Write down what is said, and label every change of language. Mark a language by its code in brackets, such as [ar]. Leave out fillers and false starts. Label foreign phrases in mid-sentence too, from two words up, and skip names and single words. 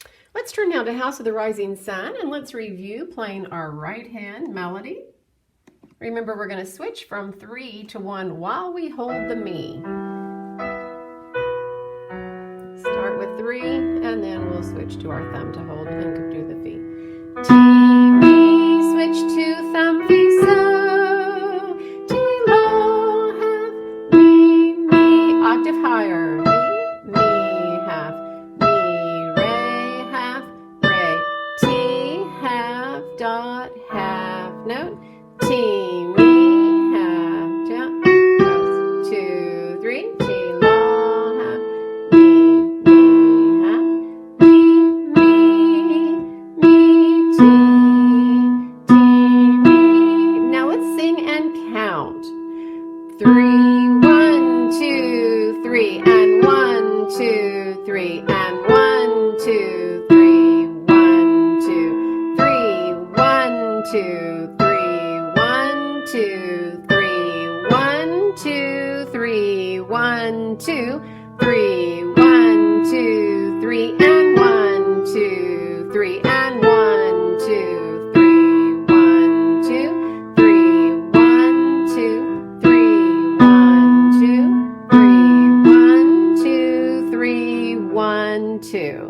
[en] Let's turn now to House of the Rising Sun and let's review playing our right hand melody. Remember, we're going to switch from 3 to 1 while we hold the mi. Start with 3 and then we'll switch to our thumb to hold and do the fi. Ti, mi, switch to thumb, fi, so. Ti, la, half, mi, octave higher. Mi, half, mi, re, half, re. Ti, half, dot, half note. Ti, mi, half, down, goes 2, 3. Ti, la, half, mi, half, mi, ti, mi. Now let's sing and count. 3, 1, 2, 3, and 1, 2, 3, and 1, 2, 3, 1, 2, 3, 1, 2, 3, 1, 2, 3, 1, 2, 3, 1, 2, 3, 1, 2, 3, and 1, 2, 3, and 1, 2, 3, 1, 2, 3, 1, 2, 3, 1, 2, 3, 1, 2, 3, 1, 2.